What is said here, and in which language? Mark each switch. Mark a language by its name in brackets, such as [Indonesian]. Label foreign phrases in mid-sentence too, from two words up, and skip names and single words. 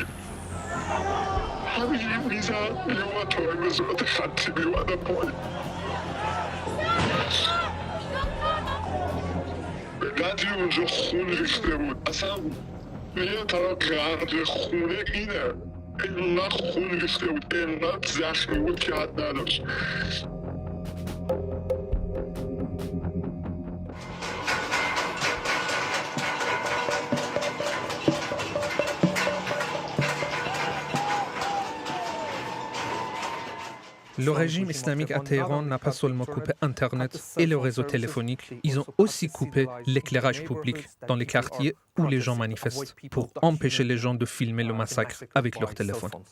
[Persian] همینجوری میزد میومد تا به صورت خطی میومدن پایین. به قدری اونجا خون ریخته بود، اصلا یه طرف غرق خونه اینه. اینقدر خون ریخته بود، اینقدر زخمی بود که حد نداشت. [French] Le régime islamique à Téhéran n'a pas seulement coupé Internet et le réseau téléphonique, ils ont aussi coupé l'éclairage public dans les quartiers où les gens manifestent pour empêcher les gens de filmer le massacre avec leur téléphone.